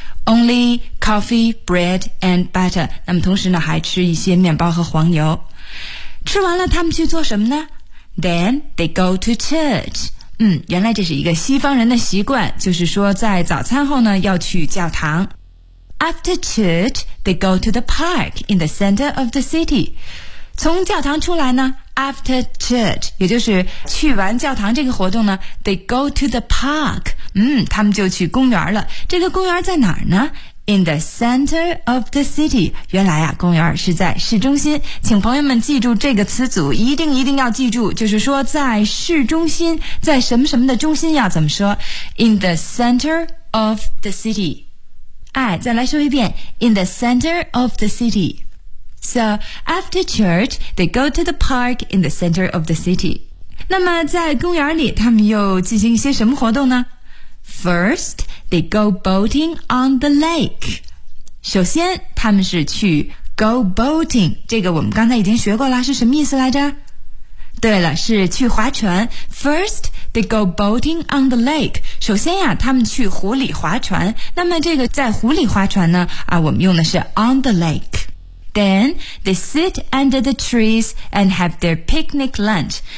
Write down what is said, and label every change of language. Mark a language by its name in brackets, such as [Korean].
[English] Only coffee, bread and butter. [Chinese] 那么同时呢还吃一些面包和黄油。吃完了他们去做什么呢？ [English] Then they go to church. [Chinese] 原来这是一个西方人的习惯，就是说在早餐后呢要去教堂。 [English] After church, they go to the park in the center of the city. [Chinese] 从教堂出来呢 [English] After church, [Chinese] 也就是去完教堂这个活动呢 , [English] they go to the park, [Chinese] 他们就去公园了。这个公园在哪儿呢 ? [English] In the center of the city, [Chinese] 原来啊公园是在市中心。请朋友们记住这个词组，一定一定要记住，就是说在市中心，在什么什么的中心要怎么说 ? [English] In the center of the city. [Chinese] 再来说一遍 [English] ,in the center of the city. So, after church, they go to the park in the center of the city. [Chinese] 那么在公园里他们又进行一些什么活动呢? [English] First, they go boating on the lake. [Chinese] 首先他们是去 [English] go boating, [Chinese] 这个我们刚才已经学过了，是什么意思来着? 对了，是去划船。 [English] First, they go boating on the lake. [Chinese] 首先呀，他们去湖里划船。那么这个在湖里划船呢,我们用的是 [English] on the lake. Then, they sit under the trees and have their picnic lunch.